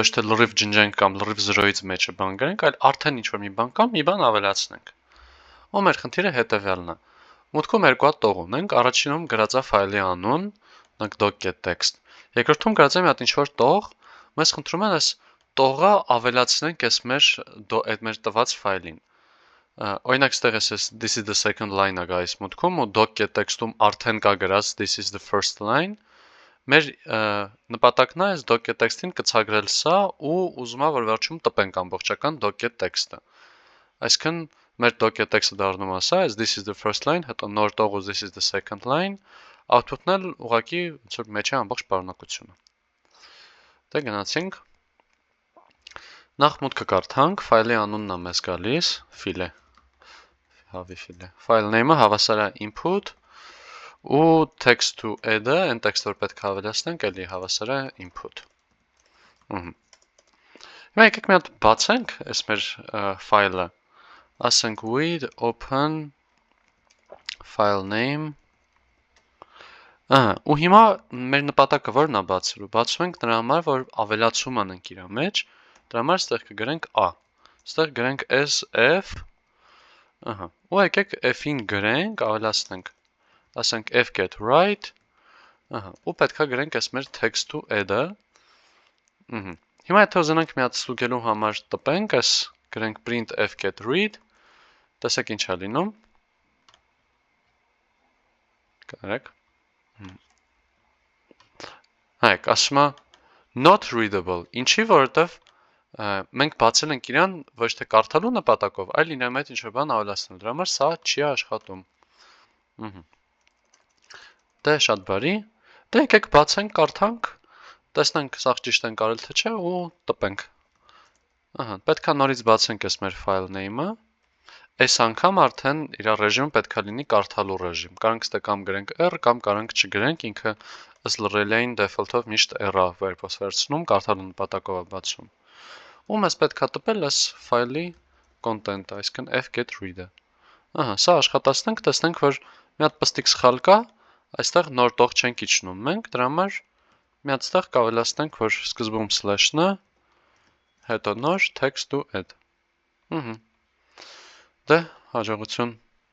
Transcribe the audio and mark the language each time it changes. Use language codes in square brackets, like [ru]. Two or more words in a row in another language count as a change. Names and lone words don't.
[hy] թե լրիվ ջնջենք կամ լրիվ 0-ից մեջը բան գրենք, այլ արդեն ինչ-որ մի բան կա, մի բան ավելացնենք։ Ու մեր խնդիրը հետևյալն է։ Մուտքում երկու հատ տող ունենք, առաջինում գրած է ֆայլի անուն, doc.txt։ Երկրորդում գրած է մի հատ ինչ-որ տող, մեզ խնդրում են այս տողը ավելացնենք այդ մեր տված ֆայլին։ Օրինակ ստեղ էս [en] this is the second line- [hy] ը գայիս մուտքում ու doc.txt-ում արդեն կա գրած [en] this is the first line։ [hy] Մեր նպատակն է այս doc.txt-ին կցագրել սա ու ուզում է որ վերջում տպենք ամբողջական doc.txt-ը։ Այսինքն մեր doc.txt-ը դառնում է սա, [en] this is the first line, [hy] հետո նոր տող ու [en] this is the second line, [hy] output-ն էլ ուղղակի ոնց որ մեջ է ամբողջ պարունակությունը։ Դե գնացինք Նախ մուտքը կարդանք, ֆայլի անունն է մեզ գալիս, file, [en] file name- [hy] ը հավասար է input ու [en] text to add- [hy] ը, այն տեքստը որ պետք է ավելացնենք, էլի հավասար է input։ Հիմա եկեք մի հատ բացենք այս մեր ֆայլը, ասենք [en] with open file name, [hy] ու հիմա մեր նպատակը որն է բացելու, բացում ենք նրա համար, որ ավելացում անենք իր մեջ, դրա համար ստեղ կգրենք A, ստեղ գրենք SF, ու եկեք F-ին գրենք, ավելացնենք, ասենք [en] F get right, [hy] ու պետք է գրենք այս մեր [en] text to add- [hy] ը, հիմա եթե ուզենանք մի հատ ստուգելու համար տպենք, այս գրենք [en] print F get read, [hy] տեսեք ինչ է լինում, կարեք, հայք, ասում է [en] not readable, [hy] ինչի որովհետև մենք բացել ենք իրան ոչ թե կարդալու նպատակով, այլ իրան հետ ինչ-որ բան ավելացնելու, դրա համար սա չի աշխատում։ Դե շատ բարի, դե եկեք բացենք, կարդանք, տեսնենք սա ճիշտ ենք արել թե չէ ու տպենք։ Պետք է նորից բացենք այս մեր [en] file name- [hy] ը, այս անգամ արդեն իր ռեժիմը պետք է լինի կարդալու ռեժիմ, կարանք ստե կամ գրենք R կամ կարանք չգրենք, ինքը ըստ լրելային default-ով միշտ R-ը վերցնում, կարդալու նպատակով է բացում։ Ու մեզ պետք է տպել այս ֆայլի content-ը, այսինքն [en] f get read- [hy] ը։ Սա աշխատացնենք, տեսնենք, որ մի հատ պստիկ սխալ կա, այստեղ նոր տող չենք իջնում մենք, դրա համար մի հատ ստեղ կավելացնենք, որ սկզբում slash-ն է, հետո նոր [en] text to add։ [hy] Դե, հաջողություն։